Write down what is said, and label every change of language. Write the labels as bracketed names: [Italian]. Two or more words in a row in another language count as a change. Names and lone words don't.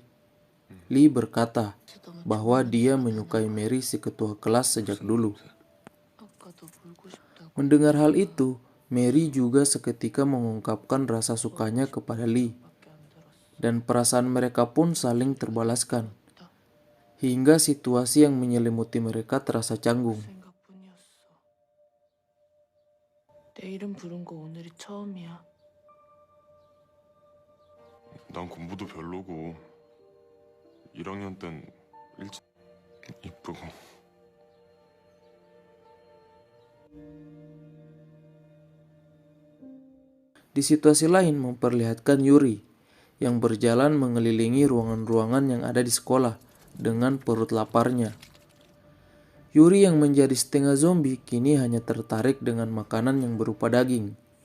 [Indonesian] Lee berkata bahwa dia menyukai Mary si ketua kelas sejak dulu. Mendengar hal itu, Mary juga seketika mengungkapkan rasa sukanya kepada Lee. Dan perasaan mereka pun saling terbalaskan. Hingga situasi yang menyelimuti mereka terasa canggung. [Korean] 내 이름 부른 거 오늘이 처음이야. 난 공부도 별로고 1학년 땐 이쁘고. [Indonesian] Di situasi lain memperlihatkan Yuri yang berjalan mengelilingi ruangan-ruangan yang ada di sekolah dengan perut laparnya. Yuri yang menjadi setengah zombie kini hanya tertarik dengan makanan yang berupa daging.